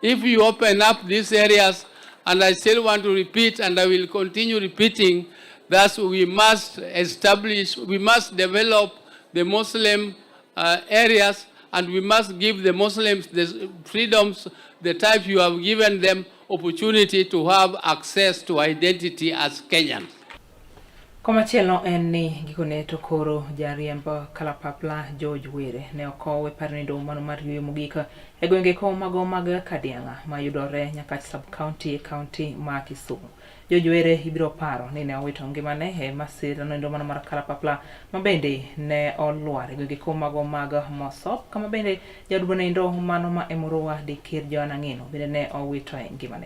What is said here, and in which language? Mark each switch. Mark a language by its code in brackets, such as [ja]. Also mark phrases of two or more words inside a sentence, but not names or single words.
[en] if you open up these areas, and I still want to repeat, and I will continue repeating, that we must develop the Muslim areas, and we must give the Muslims the freedoms, the type you have given them opportunity to have access to identity as Kenyans. [luo] Komachielo en ni gikone to koro jariemb kalapapla George Were ne okowe parnido mano mar yweyo mogik e gwenge ko mago mag Kadianga mayudore nyaka sub county ma Kisumu. George Were ibiro paro ni ne owito ngimane e masira no mano mar kalapapla mabende ne olwar e gwenge ko mago mag Mosop kama bende jadubone ndo mano ma Emurua de Kir Joana Ngino bende ne owito ngimane.